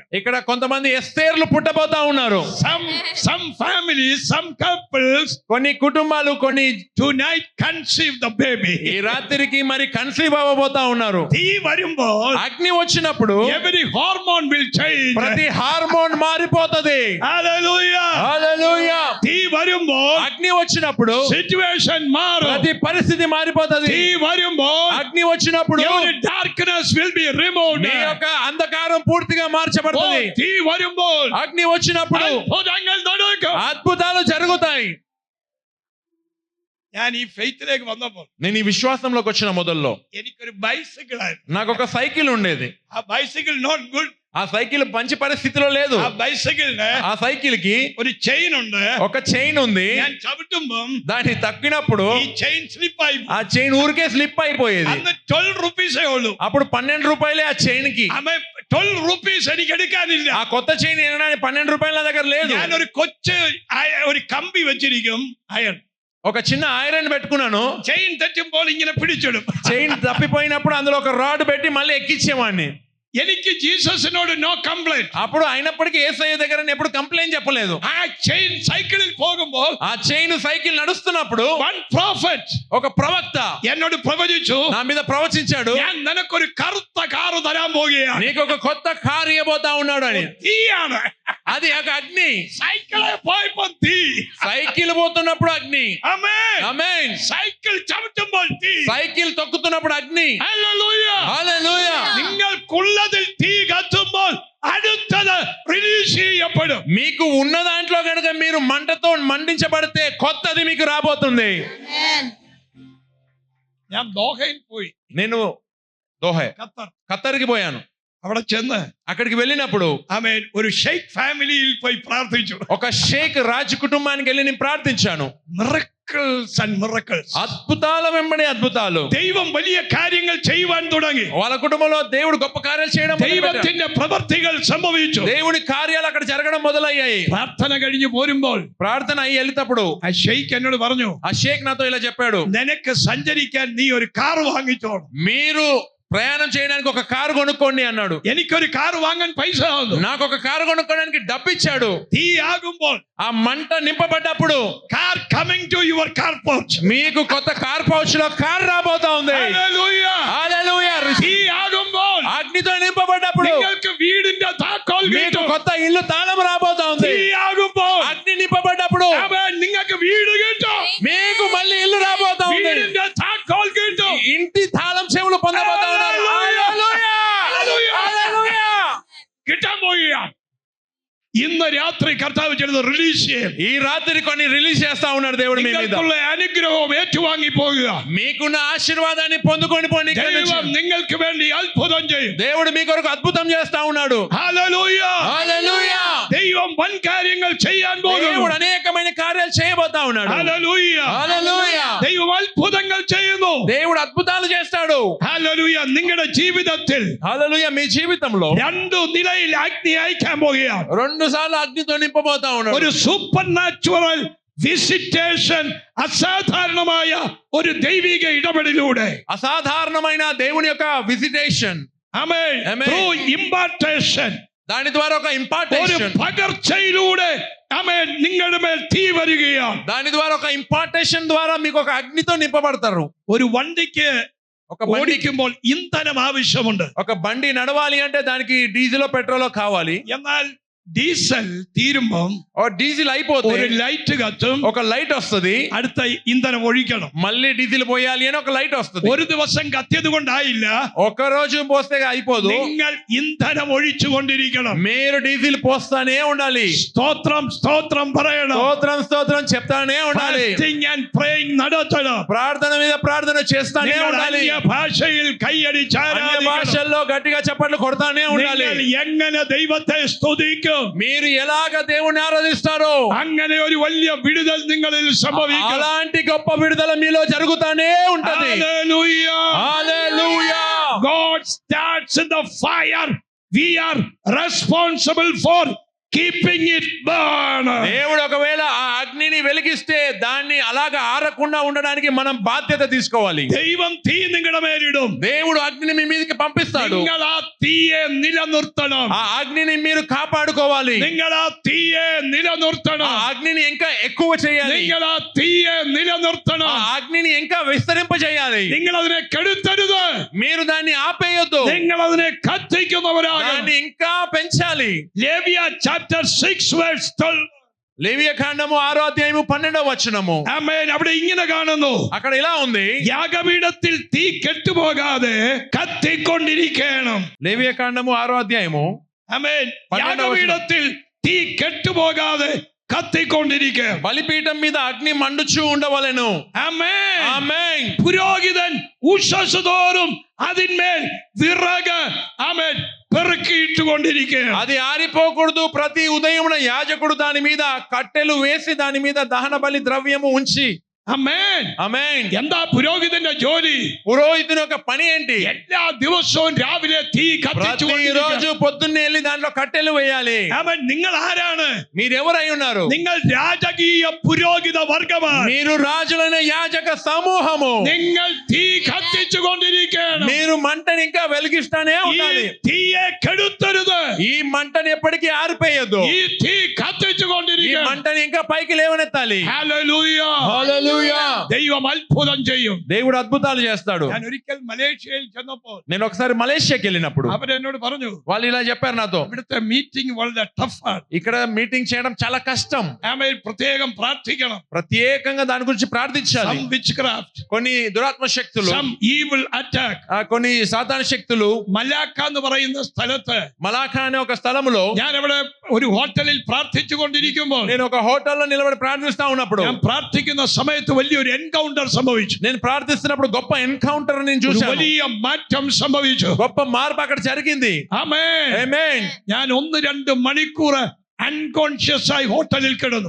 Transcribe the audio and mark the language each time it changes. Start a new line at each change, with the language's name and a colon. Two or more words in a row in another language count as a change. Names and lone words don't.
Telugu: ఇక్కడ కొంతమంది ఎస్తేర్లు పుట్టబోతా ఉన్నారు.
English: Some families, some couples
Telugu: కొన్ని కుటుంబాలు కొన్ని
English: tonight conceive the baby.
Telugu: ఈ రాత్రికి మరి కన్సీవ్ అవ్వబోతా ఉన్నారు.
Malayalam: തീ വരുമ്പോൾ
Telugu: అగ్ని వచ్చినప్పుడు
English: every hormone will change.
Telugu: ప్రతి హార్మోన్ మారిపోతది.
English: Hallelujah.
Telugu: హల్లెలూయా.
Malayalam: തീ വരുമ്പോൾ
Telugu: అగ్ని వచ్చినప్పుడు
Malayalam: situation മാറും.
Telugu: ప్రతి పరిస్థితి మారిపోతది.
Malayalam: തീ വരുമ്പോൾ
Telugu: అగ్ని వచ్చినప్పుడు
English: every darkness will be removed.
Telugu: మీ యొక్క అంధకారం పూర్తిగా మార్చబడుతుంది.
Malayalam: തീ വരുമ്പോൾ
Telugu: అగ్ని వచ్చినప్పుడు
Malayalam: അത്ഭുതങ്ങൾ നടക്കും.
Telugu: అద్భుతాలు జరుగుతాయి.
Malayalam: ഞാൻ ഈ ഫെയ്ത്തിലേക്ക് വന്നപ്പോൾ
Telugu: నేను ఈ విశ్వాసంలోకి వచ్చిన మొదల్లో
Malayalam: എനിക്കൊരു ബൈസിക്കിൾ ആയിരുന്നു.
Telugu: నాకు ఒక సైకిల్ ఉండేది.
Malayalam: ആ ബൈസിക്കിൾ
English: not good.
Telugu: ఆ సైకిల్ మంచి పరిస్థితిలో లేదు.
Malayalam: ആ ബൈസിക്കിളിന്
Telugu: ఆ సైకిల్ కి
Malayalam: ഒരു ചെയിൻ ഉണ്ട്.
Telugu: ఒక చైన్ ఉంది.
Malayalam: ഞാൻ ചവിട്ടുമ്പം
Telugu: దాన్ని తక్కినప్పుడు
Malayalam: ഈ ചെയിൻ സ്ലിപ്പ് ആയി.
Telugu: ఆ చైన్ ఊరికే స్లిప్ అయిపోయేది.
Malayalam: അന്ന് 12 റുപ്പീസേ ഉള്ളൂ.
Telugu: అప్పుడు 12 రూపాయలే ఆ చైన్ కి.
Malayalam: അമ്മ 12 റുപ്പീസ് എനിക്ക് എടുക്കാനില്ല.
Telugu: ఆ కొత్త చైన్ ఏనానికి 12 రూపాయల నా దగ్గర లేదు.
Malayalam: ഞാൻ ഒരു കൊച്ചു ഒരു കമ്പി വെച്ചിരിക്കും, അയൺ.
Telugu: ఒక చిన్న ఐరన్ పెట్టుకున్నాను.
Malayalam: ചെയിൻ തെറ്റുമ്പോൾ ഇങ്ങനെ പിടിച്ചിടും.
Telugu: చైన్ తప్పిపోయినప్పుడు అందులో ఒక రాడ్ పెట్టి మళ్ళీ ఎక్కించేవాడిని.
Malayalam: എനിക്ക് ജീസസിനോട്
English: no complaint.
Telugu: అప్పుడు అయినప్పటికీ యేసయ్య దగ్గర నేను ఎప్పుడు కంప్లైంట్ చెప్పలేదు.
Malayalam: ആ ചെയിൻ സൈക്കിളിൽ പോകുമ്പോൾ
Telugu: ఆ చైన్ సైకిల్ నడుస్తున్నప్పుడు
English: one prophet
Telugu: ఒక ప్రవక్త
Malayalam: എന്നോട് പ്രവചിച്ചു,
Telugu: నా మీద ప్రవచించాడు,
Malayalam: ഞാൻ നിനക്കൊരു കറുത്ത കാറ് തരാൻ പോകുകയാണ്.
Telugu: నీకు ఒక కొత్త కారు ఇవ్వబోతా ఉన్నాడు అని.
Malayalam: തീയാണ്.
Telugu: అది ఒక అగ్ని.
Malayalam: സൈക്കിളെ പോയപ്പോ തീ.
Telugu: సైకిల్ పోతున్నప్పుడు అగ్ని.
Malayalam: ആമേൻ.
Telugu: ఆమేన్.
Malayalam: സൈക്കിൾ ചവിട്ടുമ്പോൾ തീ.
Telugu: సైకిల్ తొక్కుతున్నప్పుడు అగ్ని.
Malayalam: ഹല്ലേലൂയ.
Telugu: హల్లెలూయా.
Malayalam: നിങ്ങൾക്കുള്ളതിൽ തീ കത്തുമ്പോൾ അടുത്തത് റിലീസ് ചെയ്യപ്പെടും.
Telugu: మీకు ఉన్న దాంట్లో కనుక మీరు మంటతో మండించబడితే కొత్తది మీకు రాబోతుంది.
Malayalam: ഞാൻ ദോഹയിൽ പോയി.
Telugu: నేను దోహే ഖത്തർ కి పోయాను.
Malayalam: അവിടെ ചെന്ന്
Telugu: అక్కడికి వెళ్ళినప్పుడు
Malayalam: ആമേൻ ഒരു ഷെയ്ഖ് ഫാമിലിയിൽ പോയി പ്രാർത്ഥിച്ചു.
Telugu: ఒక షేక్ రాజు కుటుంబానికి వెళ్ళి నేను ప్రార్థించాను.
English: miracles and miracles.
Telugu: అద్భుతాల వెంబడి అద్భుతాలు.
Malayalam: ദൈവം വലിയ കാര്യങ്ങൾ ചെയ്യുവാൻ തുടങ്ങി.
Telugu: వాళ్ళ కుటుంబంలో దేవుడు గొప్ప కార్యాలు చేయడం మొదలుపెట్టాడు.
Malayalam: ദൈവത്തിന്റെ പ്രവൃത്തികൾ സംഭവിച്ചു.
Telugu: దేవుడి కార్యాలు అక్కడ జరగడం మొదలయ్యాయి.
Malayalam: പ്രാർത്ഥന കഴിഞ്ഞു പോരുമ്പോൾ
Telugu: ప్రార్థన అయ్యి వెళ్తప్పుడు
Malayalam: ആ ഷെയ്ഖ് എന്നോട് പറഞ്ഞു,
Telugu: ఆ షేక్ నాతో ఇలా చెప్పాడు,
Malayalam: നിനക്ക് സഞ്ചരിക്കാൻ നീ ഒരു കാർ വാങ്ങിച്ചോണം.
Telugu: మీరు ప్రయాణం చేయడానికి ఒక కారు కొనుక్కోండి అన్నాడు.
Malayalam: എനിക്കൊരു കാർ വാങ്ങാൻ പൈസ തന്നു.
Telugu: నాకు ఒక కారు కొనుక్కోడానికి డబ్బు ఇచ్చాడు.
Malayalam: തീ ആകുമ്പോൾ
Telugu: ఆ మంట నింపబడ్డప్పుడు
English: car coming to your car porch.
Telugu: మీకు కొత్త కార్ పౌచ్ లో కారు రాబోతా ఉంది. హల్లెలూయా. హల్లెలూయా.
Malayalam: തീ ആകുമ്പോൾ
Telugu: అగ్నితో నింపబడ్డప్పుడు
Malayalam: നിങ്ങൾക്ക് വീടിന്റെ താക്കോൽ താക്കോൽ
Telugu: మీకు
Malayalam: കിട്ടും.
Telugu: కొత్త ఇల్లు తాళం రాబోతా ఉంది.
Malayalam: തീയാകുമ്പോൾ
Telugu: అగ్ని నింపబడ్డప్పుడు
Malayalam: അവൻ നിങ്ങൾക്ക് വീട് കിട്ടും.
Telugu: మీకు మళ్ళీ ఇల్లు రాబోతా ఉంది.
Malayalam: വീടിന്റെ താക്കോൽ കിട്ടും.
Telugu: ఇంటి తాళం చెవులు పొందబోతా ఉన్నారు. హల్లెలూయా! హల్లెలూయా!
Malayalam: കിട്ടാൻ പോവുകയാണ്. ഇന്ന് രാത്രി കർത്താവ് ചിലത് റിലീസ് ചെയ്യും.
Telugu: ఈ రాత్రి కొన్ని రిలీజ్ చేస్తా ఉన్నాడు దేవుడు మీ మీద.
Malayalam: നിങ്ങൾക്കുള്ള അനുഗ്രഹവും ഏറ്റുവാങ്ങി പോകുക.
Telugu: మీకున్న ఆశీర్వాదాన్ని పొందుకొని పోండి.
Malayalam: ദൈവം നിങ്ങൾക്ക് വേണ്ടി അത്ഭുതം ചെയ്യും.
Telugu: దేవుడు మీ కొరకు అద్భుతం చేస్తా ఉన్నాడు.
Malayalam: ഹല്ലേലൂയ.
Telugu: హల్లెలూయా!
Malayalam: ദൈവം വൻ കാര്യങ്ങൾ ചെയ്യാൻ പോകുന്നു.
Telugu: దేవుడు అనేకమైన కార్యాలు చేయబోతా ఉన్నాడు.
Malayalam: ഹല്ലേലൂയ.
Telugu: హల్లెలూయా!
Malayalam: ദൈവം അത്ഭുതങ്ങൾ ചെയ്യുന്നു.
Telugu: దేవుడు అద్భుతాలు చేస్తాడు.
Malayalam: ഹല്ലേലൂയ. നിങ്ങളുടെ ജീവിതത്തിൽ
Telugu: హల్లెలూయా! మీ జీవితంలో
Malayalam: രണ്ടു നിലയിൽ അഗ്നി അയക്കാൻ പോകുകയാണ്.
Telugu: రెండు సార్లు అగ్నితో నింపబోతా ఉన్నాడు.
Malayalam: ഒരു
English: super natural visitation,
Malayalam: അസാധാരണമായ ഒരു ദൈവിക ഇടപെടലിലൂടെ,
Telugu: అసాధారణమైన దేవుని యొక్క విజిటేషన్,
Malayalam: ആമേൻ, ആമേൻ.
English: through impartation,
Telugu: దాని ద్వారా ఒక
Malayalam: ഒരു
Telugu: ఇంపార్టేషన్,
Malayalam: പകർച്ചയിലൂടെ ആമേൻ നിങ്ങളുടെ മേൽ തീ വരികയാണ്.
Telugu: దాని ద్వారా ఒక ఇంపార్టేషన్ ద్వారా మీకు ఒక అగ్నితో నింపబడతారు.
Malayalam: ഒരു വണ്ടിക്ക്
Telugu: ఒక బండి,
Malayalam: ഓടിക്കുമ്പോൾ ഇന്ധനം ആവശ്യമുണ്ട്.
Telugu: ఒక బండి నడవాలి అంటే దానికి డీజిల్ పెట్రోల్ కావాలి.
Malayalam: എന്നാൽ ഡീസൽ തീരുമ്പം
Telugu: డీజిల్ అయిపోతే
Malayalam: ഒരു లైట్ കത്തും,
Telugu: ఒక లైట్ వస్తుంది.
Malayalam: അടുത്ത ഇന്ധനം ഒഴിക്കണം.
Telugu: మళ్ళీ డీజిల్ పోయాలి అని ఒక లైట్ వస్తుంది.
Malayalam: ഒരു ദിവസം കത്തിയത് കൊണ്ടായില്ല,
Telugu: ఒక రోజు పోస్తే అయిపోదు.
Malayalam: നിങ്ങൾ ഇന്ധനം ഒഴിച്ചു കൊണ്ടിരിക്കണം.
Telugu: మీరు డీజిల్ పోస్తానే ఉండాలి.
Malayalam: സ്തോത്രം స్തోత్రం പറയണം.
Telugu: స్తోత్రం స్తోత్రం చెప్తానే ఉండాలి.
English: Fasting and praying നടത്തണം.
Telugu: ప్రార్థన మీద ప్రార్థన చేస్తానే
Malayalam: നിങ്ങൾ
Telugu: ఉండాలి.
Malayalam: അന്യ ഭാഷയിൽ കൈയടിച്ച്
Telugu: అన్య
Malayalam: ആരാധിക്കണം.
Telugu: భాషల్లో గట్టిగా చప్పట్లు కొడతానే ఉండాలి.
Malayalam: നിങ്ങൾ എങ്ങനെ ദൈവത്തെ സ്തുതിക്കും,
Telugu: మీరు ఎలాగ దేవుని ఆరాధిస్తారో
Malayalam: അങ്ങനെ ഒരു വലിയ വിടുതൽ നിങ്ങളിൽ സംഭവിക്കും.
Telugu: అలాంటి గొప్ప విడుదల మీలో జరుగుతానే ఉంటది.
English: Hallelujah.
Telugu: హల్లెలూయా!
English: God starts in the fire. We are responsible for keeping it burn.
Telugu: దేవుడు ఒకవేళ ఆ అగ్నిని వెలిగిస్తే దాన్ని అలాగా ఆరకుండా ఉండడానికి మనం బాధ్యత తీసుకోవాలి.
Malayalam: ദൈവം തീ നിങ്ങളുടെ മേലിടും.
Telugu: దేవుడు అగ్నిని మీ మీదకి పంపిస్తాడు.
Malayalam: നിങ്ങൾ ആ തീയെ നിലനിർത്തണം.
Telugu: ఆ అగ్నిని మీరు కాపాడుకోవాలి.
Malayalam: നിങ്ങൾ ആ തീയെ
Telugu: ఆ
Malayalam: നിലനിർത്തണം.
Telugu: అగ్నిని ఇంకా ఎక్కువ చేయాలి.
Malayalam: നിങ്ങൾ ആ തീയെ
Telugu: ఆ
Malayalam: നിലനിർത്തണം.
Telugu: అగ్నిని ఇంకా విస్తరింప చేయాలి.
Malayalam: നിങ്ങൾ അതിനെ കെടുത്തരുത്.
Telugu: మీరు దాన్ని ఆపేయొద్దు.
Malayalam: നിങ്ങൾ അതിനെ കത്തിക്കുന്നവരാകണം.
Telugu: దాన్ని ఇంకా పెంచాలి.
Malayalam: ലേവ്യ
English: chapter 6 verse 12.
Telugu: లేవియ కాండము 6వ అధ్యాయము 12వ వచనము.
Malayalam: ആമേൻ. അവിടെ ഇങ്ങനെ കാണുന്നു,
Telugu: అక్కడ ఇలా ఉంది,
Malayalam: യാഗപീഠത്തിൽ തീ കെട്ടുപോകാതെ കത്തിക്കൊണ്ടിരിക്കണം.
Telugu: లేవియ కాండము 6వ అధ్యాయము
Malayalam: ആമേൻ.
Telugu: 12వ
Malayalam: യാഗപീഠത്തിൽ തീ കെട്ടുപോകാതെ കത്തിക്കൊണ്ടിരിക്കണം.
Telugu: బలిపీఠం మీద అగ్ని మండుచూ ఉండవలెను.
Malayalam: ആമേൻ.
Telugu: ఆమేన్.
Malayalam: പുരോഹിതൻ ഉഷസ് തോറും അതിന്മേൽ വിറക് ആമേൻ పెరుకిట్టుకొండిరిക്കുകയാണ്.
Telugu: అది ఆరిపోకూడదు. ప్రతి ఉదయమున యాజకుడు దాని మీద కట్టెలు వేసి దాని మీద దహన బలి ద్రవ్యము ఉంచి.
Malayalam: ആമേൻ.
Telugu: ఆమేన్.
Malayalam: എന്താ പുരോഹിതന്റെ ജോലി?
Telugu: పురోహితుని యొక్క పని ఏంటి?
Malayalam: എല്ലാ ദിവസവും രാവിലെ തീ
Telugu: ప్రతి
Malayalam: കത്തിച്ചുകൊണ്ടിരിക്കണം.
Telugu: రోజు పొద్దున్నే వెళ్ళి దాంట్లో కట్టెలు వేయాలి.
Malayalam: ആമേൻ. നിങ്ങൾ ആരാണ്?
Telugu: మీరెవరై ఉన్నారు?
Malayalam: നിങ്ങൾ രാജകീയ പുരോഹിത വർഗമാണ്.
Telugu: మీరు రాజులైన యాజక సమూహము.
Malayalam: നിങ്ങൾ തീ കത്തിച്ചുകൊണ്ടിരിക്കണം.
Telugu: మీరు మంటని ఇంకా వెలిగిస్తానే
Malayalam: ഈ
Telugu: ఉండాలి.
Malayalam: തീയെ കെടുത്തരുത്.
Telugu: ఈ మంటని ఎప్పటికీ ఆరిపోయొద్దు.
Malayalam: ഈ തീ
Telugu: ఈ
Malayalam: കത്തിച്ചുകൊണ്ടിരിക്കണം.
Telugu: మంటని ఇంకా పైకి లేవనెత్తాలి.
Malayalam: ഹല്ലേലൂയ.
Telugu: హల్లెలూయా!
Malayalam: ദൈവം അത്ഭുതം ചെയ്യും.
Telugu: దేవుడు అద్భుతాలు చేస్తాడు.
Malayalam: ഞാൻ ഒരിക്കൽ മലേഷ്യയിൽ ചെന്നപ്പോൾ
Telugu: నేను ఒకసారి మలేషియాకి వెళ్ళినప్పుడు
Malayalam: അവരെന്നോട് പറഞ്ഞു,
Telugu: వాళ్ళు ఇలా చెప్పారు నాతో,
Malayalam: ഇവിടുത്തെ മീറ്റിംഗ് വളരെ ടഫാണ്.
Telugu: ఇక్కడ మీటింగ్ చేయడం చాలా కష్టం.
Malayalam: ആമേൻ. പ്രത്യേകം പ്രാർത്ഥിക്കണം.
Telugu: ప్రత్యేకంగా దాని గురించి ప్రార్థించాలి.
English: Some witchcraft,
Telugu: కొన్ని దురాత్మ శక్తులు,
English: some evil attack.
Telugu: కొన్ని సాతాన శక్తులు
Malayalam: മലാക്ക എന്ന് പറയുന്ന സ്ഥലത്ത്
Telugu: మలాఖా అనే ఒక స్థలములో
Malayalam: ഞാൻ അവിടെ ഒരു ഹോട്ടലിൽ പ്രാർത്ഥിച്ചു കൊണ്ടിരിക്കുമ്പോൾ
Telugu: నేను ఒక హోటల్లో నిలబడి ప్రార్థిస్తా ఉన్నప్పుడు
Malayalam: ഞാൻ പ്രാർത്ഥിക്കുന്ന സമയത്ത് വലിയൊരു എൻകൗണ്ടർ സംഭവിച്ചു.
Telugu: నేను ప్రార్థిస్తున్నప్పుడు గొప్ప ఎన్కౌంటర్ నేను
Malayalam: ഒരു
Telugu: చూశాను.
Malayalam: വലിയ മാറ്റം സംഭവിച്ചു.
Telugu: గొప్ప మార్పు అక్కడ జరిగింది.
Malayalam: ആമേൻ.
Telugu: ఆమేన్.
Malayalam: ഞാൻ 1-2 മണിക്കൂർ അൺകോൺഷ്യസ് ആയി ഹോട്ടലിൽ കിടന്നു.